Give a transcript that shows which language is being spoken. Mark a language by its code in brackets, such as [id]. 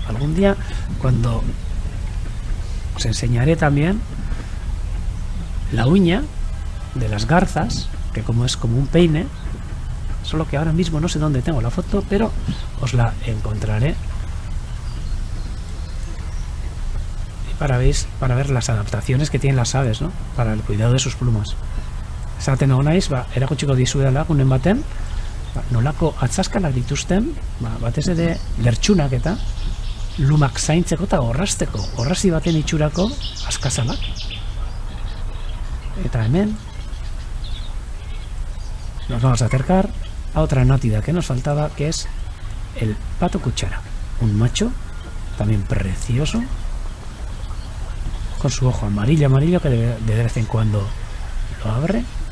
[es] Algún día, cuando os enseñaré también la uña de las garzas, que como es como un peine, solo que ahora mismo no sé dónde tengo la foto, pero os la encontraré. Y para ver las adaptaciones que tienen las aves, ¿no? Para el cuidado de sus plumas. [eu] Esaten naiz, erakutsiko dizuedala gunen baten, nolako atzaskalak dituzten, batez ere lertxunak eta lumak zaintzeko eta orrazteko, orrazi baten itxurako askazalak. Eta hemen [es] nos vamos a acercar a otra nátida que nos faltaba, que es el pato cuchara, un macho también precioso, con su ojo amarillo que de vez en cuando lo abre.